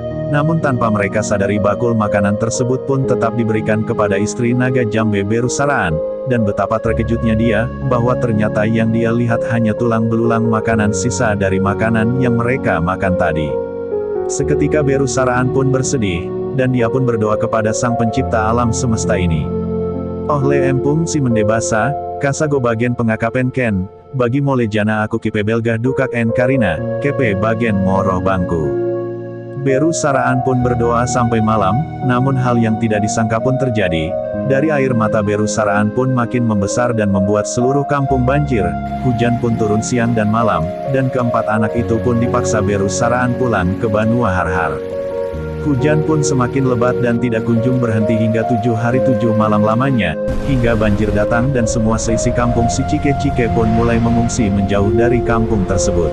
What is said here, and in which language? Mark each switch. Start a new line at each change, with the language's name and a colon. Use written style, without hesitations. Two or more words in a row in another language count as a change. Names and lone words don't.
Indonesian: Namun tanpa mereka sadari bakul makanan tersebut pun tetap diberikan kepada istri Naga Jambe, Beru Saraan. Dan betapa terkejutnya dia, bahwa ternyata yang dia lihat hanya tulang belulang makanan sisa dari makanan yang mereka makan tadi. Seketika Beru Saraan pun bersedih, dan dia pun berdoa kepada Sang Pencipta alam semesta ini.
Batak Karo: "Ohle empung si mendebasa, kasago bagen pengakapen ken, bagi mole jana aku kipe belgah dukak en karina, kepe bagen moroh bangku."
Indonesian: Beru Saraan pun berdoa sampai malam, namun hal yang tidak disangka pun terjadi. Dari air mata Beru Saraan pun makin membesar dan membuat seluruh kampung banjir. Hujan pun turun siang dan malam, dan keempat anak itu pun dipaksa Beru Saraan pulang ke Banua Harhar. Hujan pun semakin lebat dan tidak kunjung berhenti hingga 7 hari 7 malam lamanya, hingga banjir datang dan semua seisi kampung Si Cike-Cike pun mulai mengungsi menjauh dari kampung tersebut.